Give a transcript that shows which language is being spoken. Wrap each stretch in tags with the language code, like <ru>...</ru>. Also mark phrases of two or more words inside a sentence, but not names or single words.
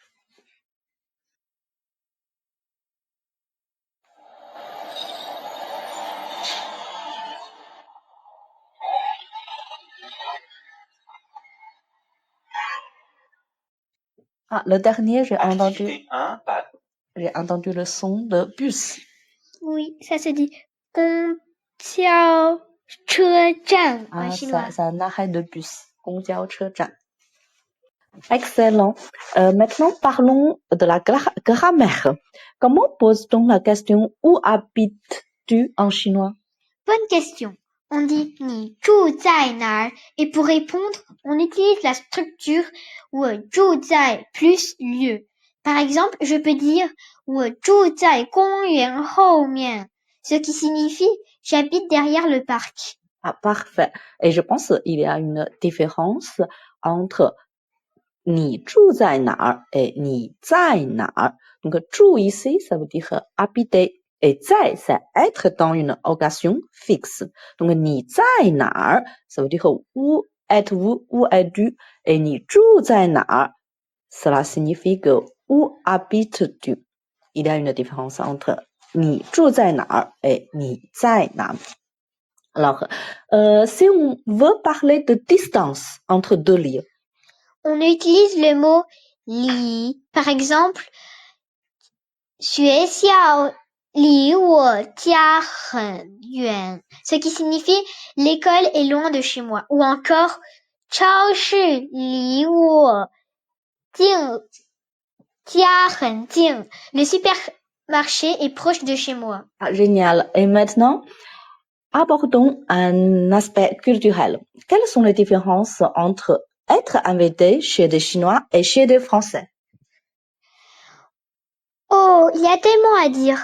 <fr>Ah, le dernier, j'ai entendu le son de bus. Oui, ça se dit 公交车站 en Ah, chinois. c'est un arrêt de bus.</fr> <zh>公交车站.</zh> <fr>Excellent. Maintenant, parlons de la grammaire. Comment pose-t-on la question où habites-tu en chinois? Bonne question. On dit</fr> <zh>你住在哪儿</zh> <fr>et pour répondre, on utilise la structure</fr> <zh>我住在</zh> <fr>plus lieu. Par exemple, je peux dire</fr> <zh>我住在公园后面,</zh> <fr>ce qui signifie j'habite derrière le parc. Ah, parfait. Et je pense qu'il y a une différence entre</fr> <zh>你住在哪儿</zh> <fr>et</fr> <zh>你在哪儿.</zh> <fr>Donc, 住 ici, ça veut dire habiter. Et 在, c'est être dans une occasion fixe. Donc,</fr> <zh>你在哪儿,</zh> <fr>ça veut dire où êtes-vous, où es-tu.</fr> <zh>Et 你住在哪儿,</zh> <fr>cela signifie que où habites-tu. Il y a une différence entre</fr> <zh>你住在哪儿</zh> <fr>et</fr> <zh>你在哪.</zh> <fr>Alors, si on veut parler de distance entre deux lieux, on utilise le mot 离. Par exemple,</fr> <zh>学校离我家很远,</zh> <fr>ce qui signifie l'école est loin de chez moi. Ou encore,</fr> <zh>超市离我家很近,</zh> <fr>le supermarché est proche de chez moi. Ah, génial. Et maintenant, abordons un aspect culturel. Quelles sont les différences entre être invité chez des Chinois et chez des Français? Oh, il y a tellement à dire.</fr>